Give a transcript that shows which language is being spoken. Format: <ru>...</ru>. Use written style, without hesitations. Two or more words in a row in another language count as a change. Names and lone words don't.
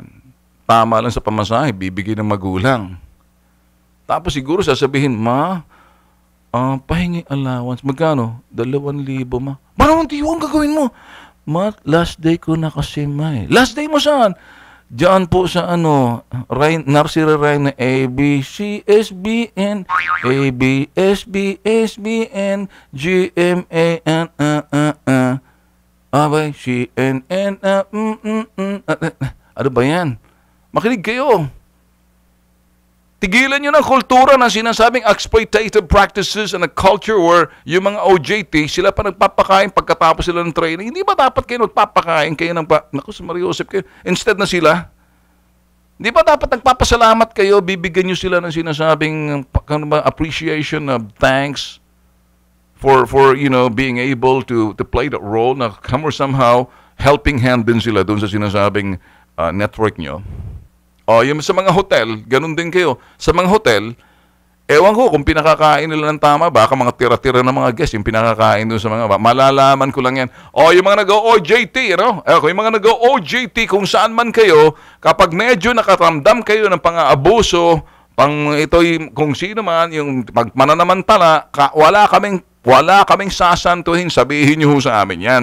<tl>Tama lang sa pamasahe, bibigay ng magulang. Tapos siguro sasabihin, Ma, pahingi allowance. Magkano? 2,000, ma. Parang ang gagawin mo? Ma,</tl> <en>last day</en> <tl>ko na kasi, ma eh.</tl> <en>Last day</en> <tl>mo saan? Diyan po sa</tl> <en>nursery rhyme</en> <tl>na A, B, C, S, B, N, A, B, S, B, S, B, N, G, M, A, N, Abay, C, N, N, Ano ba yan? Makinig kayo. Tigilan nyo ng kultura ng sinasabing</tl> <en>exploitative practices and a culture where</en> <tl>yung mga OJT, sila pa nagpapakain pagkatapos sila ng training. Hindi ba dapat kayo nagpapakain kayo ng naku, si Mario Joseph kayo, instead na sila? Hindi ba dapat nagpapasalamat kayo, bibigyan nyo sila ng sinasabing</tl> <en>appreciation of thanks for being able to play that role</en> <tl>na</tl> <en>somehow helping hand</en> <tl>din sila doon sa sinasabing network nyo? Yung sa mga hotel, ganun din kayo. Sa mga hotel, ewan ko kung pinakakain nila ng tama, baka mga tira-tira ng mga guests, yung pinakakain doon sa mga, malalaman ko lang yan. Yung mga nag-OJT, yung mga nag-OJT, kung saan man kayo, kapag medyo nakaramdam kayo ng pang-aabuso, kung sino man, yung mananamantala, wala kaming sasantuhin, sabihin nyo sa amin yan.</tl>